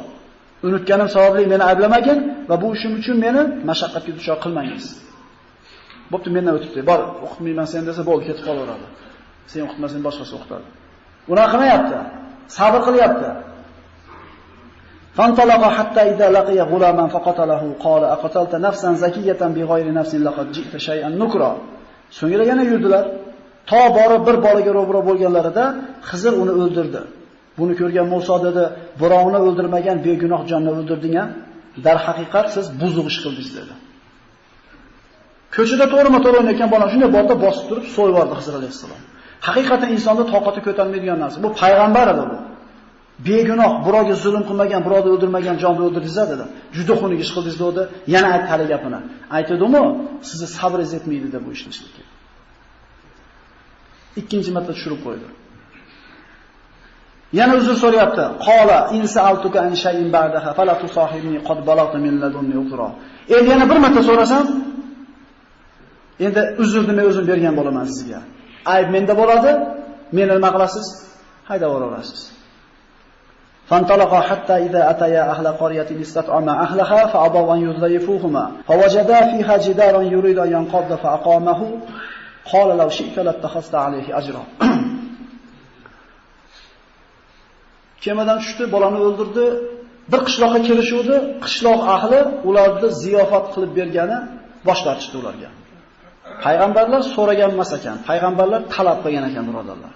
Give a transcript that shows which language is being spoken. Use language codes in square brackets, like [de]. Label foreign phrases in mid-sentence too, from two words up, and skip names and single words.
[uz] Unutganim sababli meni ayblamagin va bu ishim uchun meni mashaqqatga duchor qilmangiz. Bo'pti, mendan o'tibdi. Bor, o'qitmayman sen desa bo'ldi, ketib qolaveradi. Sen o'qitmasang boshqasi o'qitadi. Unaqa qilmayapti. Sabr qilyapti. [ar] فانطلقا حتى إذا لقيا غلاما فقتله قال أقتلت نفسا زكية بغير نفس لقد جئت شيئا نكرا. [uz] So'ngra yana yurdilar. To borib bir bolaga ro'bro bo'lganlarida Xizr uni o'ldirdi. Buni ko'rgan Musa dedi, birovni o'ldirmagan begunoh jonni o'ldirding-a? Dar haqiqat siz buzuq ish qildingiz dedi. Ko'chada to'g'rima-to'g'ri o'ynayotgan bola shunday borda bosib turib so'yib yubordi Xizr alayhissalom. Haqiqatan insonda toqati ko'tarmaydigan narsa. Bu payg'ambar edi bu. Begunoh, birovga zulm qilmagan, birovni o'ldirmagan jonni o'ldirdingiz dedi. Juda xunuk ish qildingiz dedi. Yana aytdi hali gapini. Aytdimi? Sizni sabringiz yetmaydi deb bu ishni qilishga. Ikkinchi marta tushirib qo'ydi. Yana uzr so'rayapti. [ar] قال إن سألتك عن شيء بعدها فلا تصاحبني قد بلغت من لدني عذرا. [uz] Endi yana bir marta so'rasam, endi uzrni men o'zim bergan bo'laman sizga. Ayb menda bo'ladi, meni nima qilasiz? Haydab yuborasiz. [ar] فانطلقا حتى إذا أتيا أهل قرية استطعما أهلها فأبوا أن يضيفوهما فوجدا فيها جدارا يريد أن ينقض فأقامه قال لو شئت لاتخذت عليه أجرا. [uz] Kemadan tushdi, bolani o'ldirdi. Bir qishloqqa kelishuvdi, qishloq ahli ularni ziyofat qilib bergani bosh tortishdi ularga. Payg'ambarlar so'ragan emas ekan, payg'ambarlar talab qilgan ekan birodarlar.